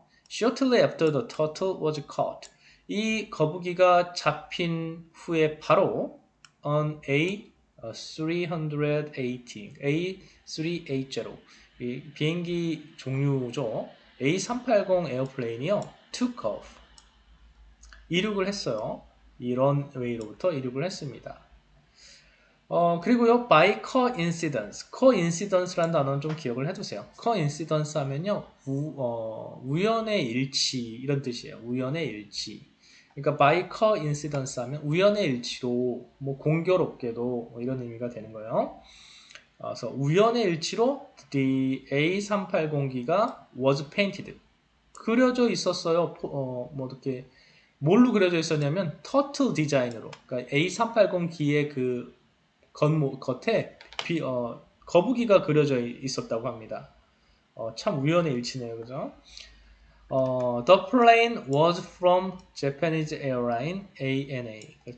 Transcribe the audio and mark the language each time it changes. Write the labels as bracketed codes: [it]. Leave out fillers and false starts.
[en] Shortly after the turtle was caught. [ko] 이 거북이가 잡힌 후에 바로 on A380 이 비행기 종류죠. A380 에어플레인이요. [en] took off. [ko] 이륙을 했어요. 이 런웨이로부터 이륙을 했습니다. 그리고요, [en] by coincidence. [ko] coincidence라는 단어는 좀 기억을 해두세요. coincidence 하면요, 우연의 일치, 이런 뜻이에요. 우연의 일치. 그러니까 [en] by coincidence [ko] 하면 우연의 일치로, 뭐, 공교롭게도, 뭐 이런 의미가 되는 거예요. 그래서 우연의 일치로 the A380기가 [en] was painted. [ko] 그려져 있었어요. 뭐, 이렇게, 뭘로 그려져 있었냐면, 터틀 디자인으로. 그러니까 A380기의 그 겉에 거북이가 그려져 있었다고 합니다. 참 우연의 일치네요, 그죠? [en] The plane was from Japanese airline ANA.